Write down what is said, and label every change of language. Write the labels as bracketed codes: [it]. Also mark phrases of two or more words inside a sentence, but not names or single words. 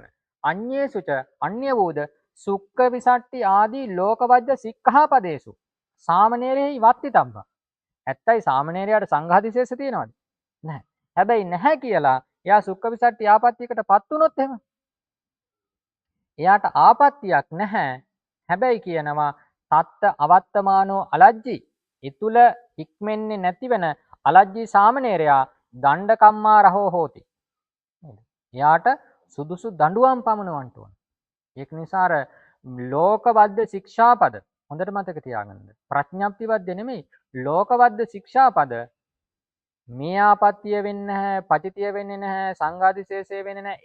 [pi] අඤ්ඤේසුච [si] අන්‍ය වූද [pi] සුක්ඛ විසට්ටි ආදී ලෝකවජ්ජ සික්ඛාපදේසු සාමණේරයෙහි වත්තිතබ්බා. [si] ඇත්තයි සාමණේරයාට සංඝාදිශේෂ තියෙනවද? නැහැ. හැබැයි නැහැ කියලා එයා සුක්ඛ විසට්ටි ආපත්‍යයකටපත් වුණොත් එහෙම එයාට ආපත්‍යක් නැහැ. හැබැයි කියනවා [pi] තත්ත අවත්තමානෝ අලජ්ජි. [si] ඊතුල ඉක්මෙන්නේ නැතිවෙන අලජ්ජි සාමණේරයා [pi] දණ්ඩකම්මා රහෝ හෝති. [si] එයාට සුදුසු දඬුවම් පමුණවන්න ඕන. ඒක නිසා අර ලෝකවද්ද ශික්ෂාපද හොඳට මතක තියාගන්න. ප්‍රඥප්තිවද්ද නෙමෙයි ලෝකවද්ද ශික්ෂාපද මේ ආපත්‍ය වෙන්නේ නැහැ, පතිතිය වෙන්නේ නැහැ, සංඝාදිශේෂය වෙන්නේ නැහැ.